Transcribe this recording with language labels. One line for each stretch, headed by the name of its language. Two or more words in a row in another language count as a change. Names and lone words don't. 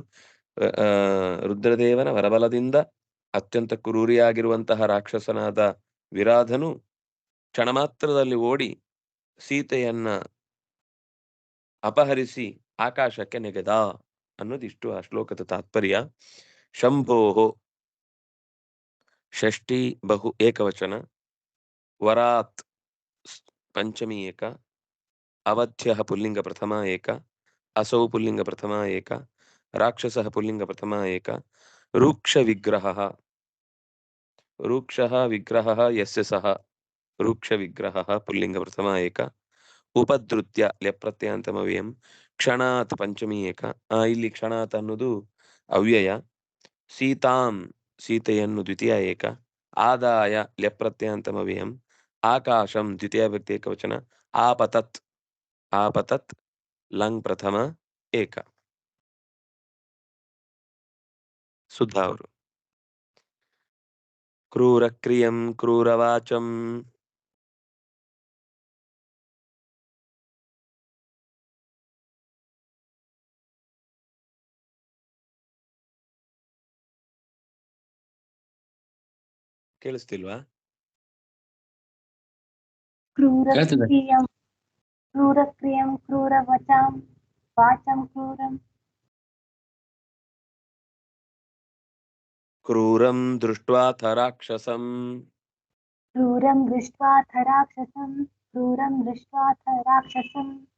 Kannada: ರುದ್ರದೇವನ ವರಬಲದಿಂದ ಅತ್ಯಂತ ಕ್ರೂರಿಯಾಗಿರುವಂತಹ ರಾಕ್ಷಸನಾದ ವಿರಾಧನು ಕ್ಷಣ ಮಾತ್ರದಲ್ಲಿ ಓಡಿ ಸೀತೆಯನ್ನ ಅಪಹರಿಸಿ ಆಕಾಶಕ್ಕೆ ನೆಗೆದ ಅನ್ನೋದಿಷ್ಟು ಆ ಶ್ಲೋಕದ ತಾತ್ಪರ್ಯ.
Sanskrit: ಶಂಭೋಹೋ ಷಷ್ಠಿ ಬಹು ಏಕವಚನ, ವರಾತ್ ಪಂಚಮಿ ಏಕ, ಅವಧ್ಯ ಪುಲ್ಲಿಂಗ ಪ್ರಥಮ ಏಕ, असौ पुल्लिंग प्रथमा एक, राक्षसः पुल्लिंग प्रथमा एक, रूक्ष विग्रहः, रूक्षः विग्रहः यस्य सः रूक्ष विग्रहः पुल्लिंग प्रथमा एक, उपद्रुत्य ल्यप्रत्ययान्तमव्ययम्, क्षणात् पंचमी एक,
Kannada: ಇಲ್ಲಿ ಕ್ಷಣಾತ್ ಅನ್ನೋದು ಅವ್ಯಯ, ಸೀತಾಂ ಸೀತೆಯನ್ನು ದ್ವಿತೀಯ ಏಕ,
Sanskrit: ಆದಾಯ ಲ್ಯಪ್ರತ್ಯಯಾಂತಮವ್ಯಯಂ,
Kannada: ಆಕಾಶಂ ದ್ವಿತೀಯ ವ್ಯಕ್ತಿ ಏಕವಚನ,
Sanskrit: ಆಪತತ್ ಆಪತತ್ ಲಂಗ್ ಪ್ರಥಮ ಏಕ.
Kannada: ಸುಧಾ ಅವರು.
Sanskrit: ಕ್ರೂರಕ್ರಿಯಂ ಕ್ರೂರವಾಚಂ ಕೇಳಿಸ್ತಿಲ್ವಾ? क्रूरक्रियं क्रूरक्रियं क्रूरवचां वाचं क्रूरं ಕ್ರೂರಂ ದೃಷ್ಟ್ವಾಥ ರಾಕ್ಷಸಂ क्रूरं दृष्ट्वाथ राक्षसं क्रूरं दृष्ट्वाथ राक्षसं